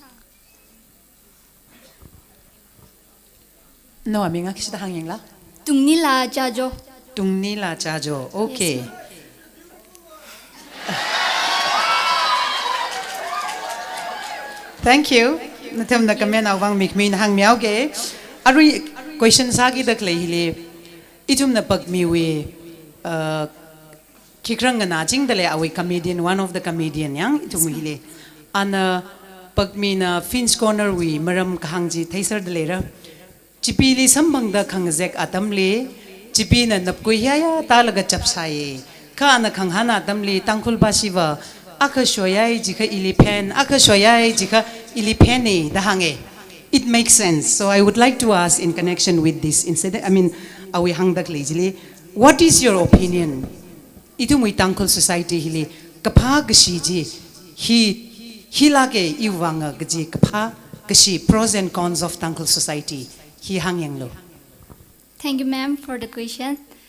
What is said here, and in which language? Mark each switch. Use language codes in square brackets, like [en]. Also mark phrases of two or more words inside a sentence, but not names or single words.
[en] No, I'm going to hang la. [nmf] Tungnila Jajo. Tungnila Jajo. [en] Okay. Yes, Thank you. [nmf] Natam na kami na wang mikmin hang miao ge. Ari question sagi dak lehile. Itum na pagmiwi kikrang na jing dale awi comedian, [en] one of the comedian [nmf] yang itum hile. Ana pagmi na Finch corner wi maram kahangji thaisar dale ra. Chipili sambang da khangzek atamli chipina napkuya ya talaga chapsai ka na khanghana atamli Tangkhul basiwa akashoyai jika ilipen akashoyai jika ilipeni dahange. [en] It makes sense. So I would like to ask in connection with this incident, I mean [nmf] awi hangdak lejili, [en] what is your opinion? [nmf] Itu mui Tangkhul society hili kapha gashiji hi lage iwanga gaji kapha gashi [en] pros and cons of Tangkhul society. Thank you, ma'am, for the question.